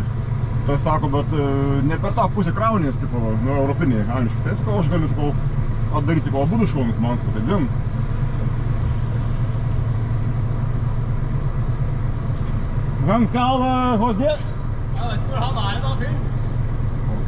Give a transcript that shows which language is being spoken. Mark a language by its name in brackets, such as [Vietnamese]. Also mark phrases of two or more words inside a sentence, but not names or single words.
[Lithuanian] Tas sako, bet ne per tą pusę kraunės, tipo, nu, europiniai, angliškai. Tai sakau, aš galiu, sakau, atdaryti, sakau, abudu šonus, man sakau, tai dzin. [Norwegian] Hvem skal hos det? Jeg vet ikke hvor han er da, fyren. Ok.